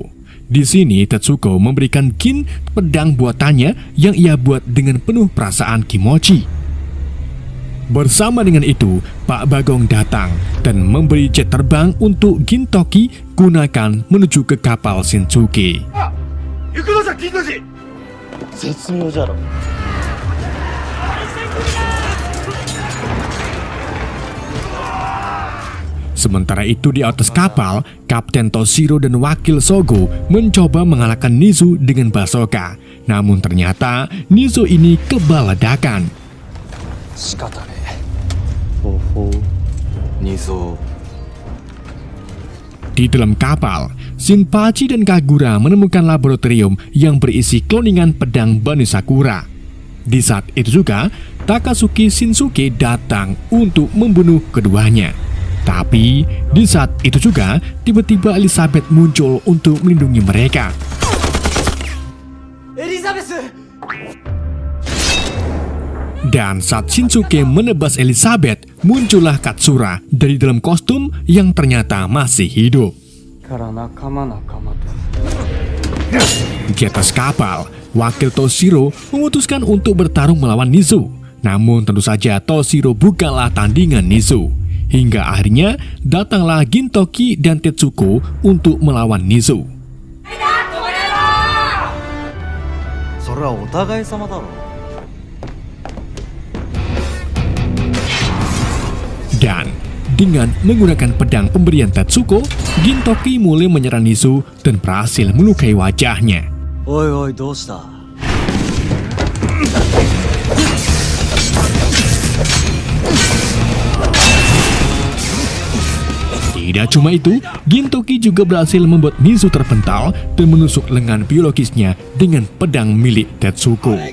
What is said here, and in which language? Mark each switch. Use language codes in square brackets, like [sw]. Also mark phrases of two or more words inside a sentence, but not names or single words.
[id] Di sini Tetsuko memberikan Gin pedang buatannya yang ia buat dengan penuh perasaan kimochi. Bersama dengan itu, Pak Bagong datang dan memberi jet terbang untuk Gintoki gunakan menuju ke kapal Shinsuke. [ja] 行くのじゃ銀の字。絶妙じゃろ。 [id] Sementara itu di atas kapal, Kapten Toshiro dan Wakil Sogo mencoba mengalahkan Nizu dengan basoka. Namun ternyata Nizu ini kebal ledakan. [ja] 仕方ねえ。ほほう。二蔵。 [id] Di dalam kapal, Shinpachi dan Kagura menemukan laboratorium yang berisi kloningan pedang Boni Sakura. Di saat itu juga, Takasuki Shinsuke datang untuk membunuh keduanya. Tapi, di saat itu juga, tiba-tiba Elizabeth muncul untuk melindungi mereka. [ja] エリザベス。 [id] Dan saat Shinsuke menebas Elizabeth, muncullah Katsura dari dalam kostum yang ternyata masih hidup. [ja] から仲間仲間と。 [id] Di atas kapal, Wakil Toshiro memutuskan untuk bertarung melawan Nizu. Namun tentu saja Toshiro bukanlah tandingan Nizu. Hingga akhirnya datanglah Gintoki dan Tetsuko untuk melawan Nizu. [ja] それはお互い様だろ。 [id] Dan dengan menggunakan pedang pemberian Tetsuko, Gintoki mulai menyerang Nizu dan berhasil melukai wajahnya. [ja] おいおいどうした。 [id] Tidak cuma itu, Gintoki juga berhasil membuat Nizu terpental dan menusuk lengan biologisnya dengan pedang milik Tetsuko.